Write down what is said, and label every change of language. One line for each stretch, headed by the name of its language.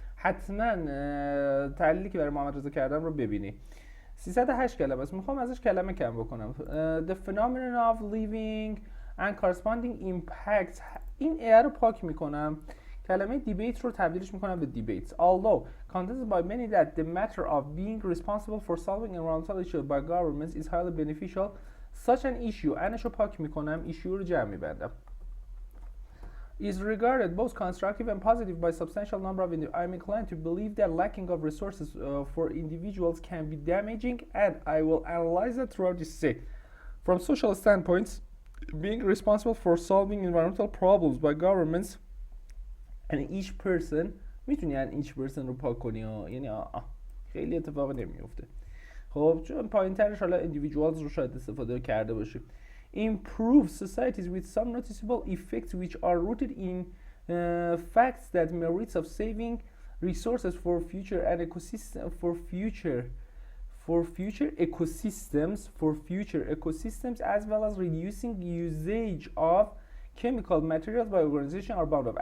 Persian: حتما تحلیلی که برای محمد رضا کردم رو ببینی. 308 کلمه است، میخوام ازش کلمه کم بکنم. The phenomenon of living and corresponding impacts، این ای رو پاک میکنم، کلمه debate رو تبدیلش میکنم به debates.
English: Although contested by many that the matter of being responsible for solving environmental issues by governments is highly beneficial, such an issue، انش رو پاک میکنم، issue رو جمع میبندم، is regarded both constructive and positive by substantial number of individuals. I am inclined to believe that lacking of resources for individuals can be damaging, and I will analyze that throughout this essay. From social standpoints, being responsible for solving environmental problems by governments and each person، میتونی ان each person رو پاک کنی ها، یعنی خیلی اتفاق نمیفته.
Persian: خب چون پایین ترش حالا individuals رو شاید استفاده کرده باشیم.
English: Improve societies with some noticeable effects which are rooted in facts that merits of saving resources for future and ecosystem for future ecosystems as well as reducing usage of chemical materials by organization are bound up.